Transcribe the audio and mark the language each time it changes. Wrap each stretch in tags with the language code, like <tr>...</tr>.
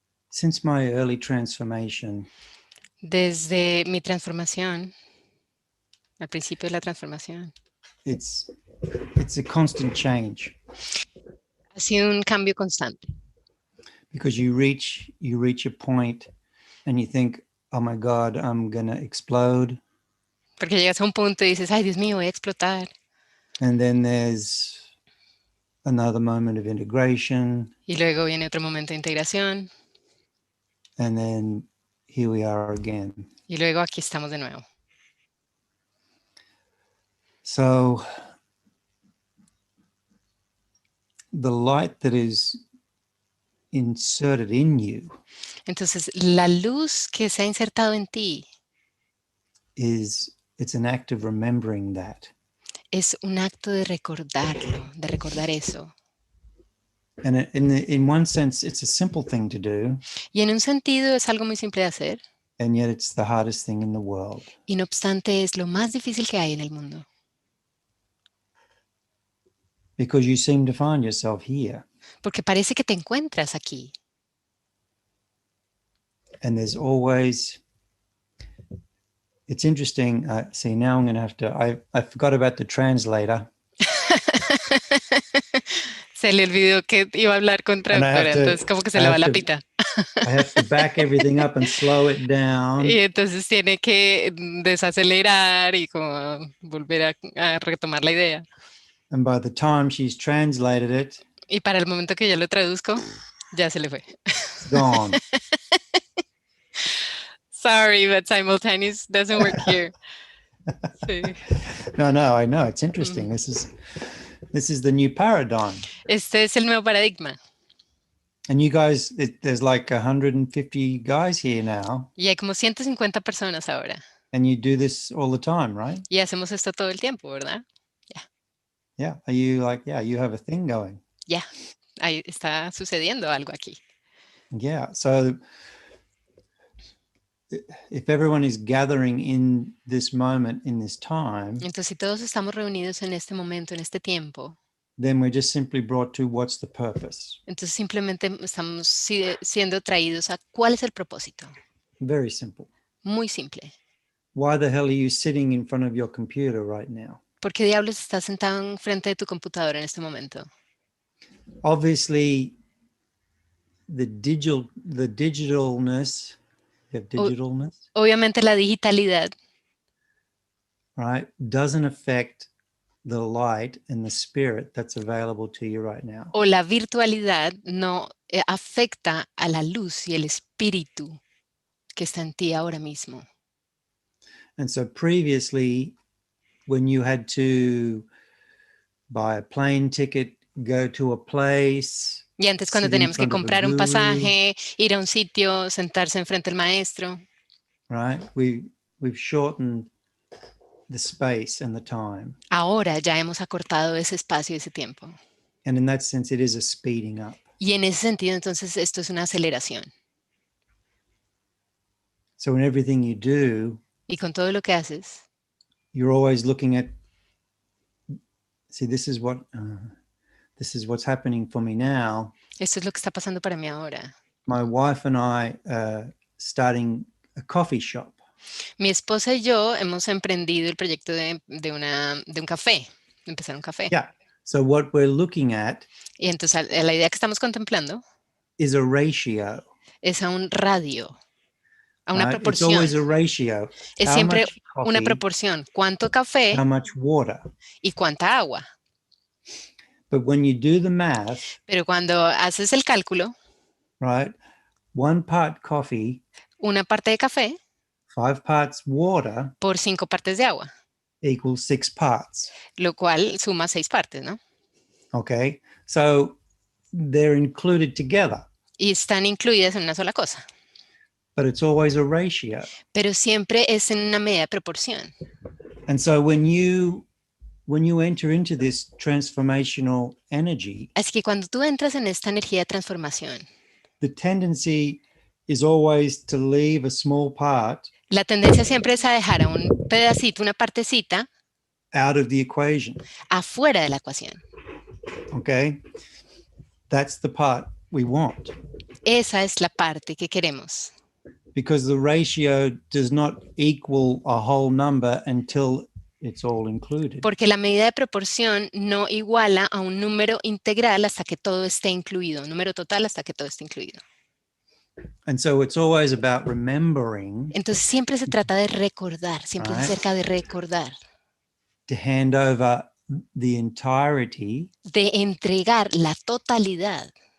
<en>Since my early transformation,</en> <es>Desde mi transformación, al principio de la transformación,</es> <en>it's a constant change.</en> <es>ha sido un cambio constante.</es> <en>Because you reach a point and you think, oh my God, I'm gonna explode.</en> <es>Porque llegas a un punto y dices, ay, Dios mío, voy a explotar.</es> <en>And then there's another moment of integration.</en> <es>Y luego viene otro momento de integración.</es> <en>And then here we are again.</en> <es>Y luego aquí estamos de nuevo.</es> <en>So the light that is inserted in you</en> <es>Entonces, la luz que se ha insertado en ti</es> <en>it's an act of remembering that.</en> <es>es un acto de recordarlo, de recordar eso.</es> <en>And in one sense, it's a simple thing to do.</en> <es>Y en un sentido es algo muy simple de hacer.</es> <en>And yet it's the hardest thing in the world.</en> <es>Y no obstante es lo más difícil que hay en el mundo.</es> <en>Because you seem to find yourself here.</en> <es>Porque parece que te encuentras aquí.</es> <en>And there's always, it's interesting. See, now I'm going to have to, I forgot about the translator.</en> <es>Se le olvidó que iba a hablar con traductora, entonces como que se le va la pita.</es> <en>I have to back everything up and slow it down.</en> <es>Y entonces tiene que desacelerar y como volver a retomar la idea.</es> <en>And by the time she's translated it,</en> <es>y para el momento que yo lo traduzco, ya se le fue.</es> <en>It's gone. Sorry, but simultaneous doesn't work here.</en> <es>Sí.</es> <en>No, I know. It's interesting. This is the new paradigm.</en> <es>Este es el nuevo paradigma.</es> <en>And you guys, there's like 150 guys here now.</en> <es>Y hay como 150 personas ahora.</es> <en>And you do this all the time, right?</en> <es>Y hacemos esto todo el tiempo, ¿verdad?</es> <en>Yeah. Yeah. Are you like, yeah, you have a thing going? Yeah.</en> <es>Ahí está sucediendo algo aquí.</es> <en>Yeah. So if everyone is gathering in this moment, in this time,</en> <es>entonces si todos estamos reunidos en este momento, en este tiempo,</es> <en>then we're just simply brought to what's the purpose.</en> <es>entonces simplemente estamos siendo traídos a cuál es el propósito.</es> <en>Very simple.</en> <es>Muy simple.</es> <en>Why the hell are you sitting in front of your computer right now?</en> <es>¿Por qué diablos estás sentado en frente de tu computadora en este momento?</es> <en>Obviously, the digitalness. You have digitalness.</en> <es>Obviamente la digitalidad,</es> <en>right, doesn't affect the light and the spirit that's available to you right now.</en> <es>o la virtualidad no afecta a la luz y el espíritu que está en ti ahora mismo.</es> <en>And so previously, when you had to buy a plane ticket, go to a place.</en> <es>Y antes cuando teníamos que comprar un pasaje, ir a un sitio, sentarse enfrente del maestro.</es> <en>Right, we've shortened the space and the time.</en> <es>Ahora ya hemos acortado ese espacio y ese tiempo.</es> <en>And in that sense, it is a speeding up.</en> <es>Y en ese sentido, entonces, esto es una aceleración.</es> <en>So in everything you do,</en> <es>y con todo lo que haces,</es> <en>you're always looking at, see, this is what's happening for me now.</en> <es>Esto es lo que está pasando para mí ahora.</es> <en>My wife and I starting a coffee shop.</en> <es>Mi esposa y yo hemos emprendido el proyecto de un café, de empezar un café.</es> <en>Yeah. So what we're looking at</en> <es>Y entonces la idea que estamos contemplando</es> <en>is a ratio.</en> <es>es a un radio, a una</es> <en>Right? It's</en> <es>proporción.</es> <en>always a ratio.</en> <es>Es</es> <en>How</en> <es>siempre</es> <en>much</en> <es>una</es> <en>coffee,</en> <es>proporción. ¿Cuánto café</es> <en>how much water.</en> <es>y cuánta agua?</es> <en>But when you do the math,</en> <es>Pero cuando haces el cálculo,</es> <en>right, 1 part coffee,</en> <es>una parte de café</es> <en>5 parts water</en> <es>por 5 partes de agua,</es> <en>equals 6 parts.</en> <es>lo cual suma 6 partes, ¿no?</es> <en>Okay, so they're included together,</en> <es>Y están incluidas en una sola cosa.</es> <en>but it's always a ratio.</en> <es>Pero siempre es en una medida de proporción.</es> <en>And so when you enter into this transformational energy,</en> <es>Así que cuando tú entras en esta energía de transformación,</es> <en>the tendency is always to leave a small part</en> <es>la tendencia siempre es a dejar a un pedacito, una partecita,</es> <en>out of the equation.</en> <es>afuera de la ecuación.</es> <en>Okay, that's the part we want,</en> <es>Esa es la parte que queremos.</es> <en>because the ratio does not equal a whole number until it's all included.</en> <es>Porque la medida de proporción no iguala a un número integral hasta que todo esté incluido, un número total hasta que todo esté incluido.</es> <en>And so it's always about remembering</en> <es>Entonces siempre se trata de recordar, siempre es</es> <en>Right.</en> <es>acerca de recordar,</es> <en>to hand over the entirety</en> <es>de entregar la totalidad</es>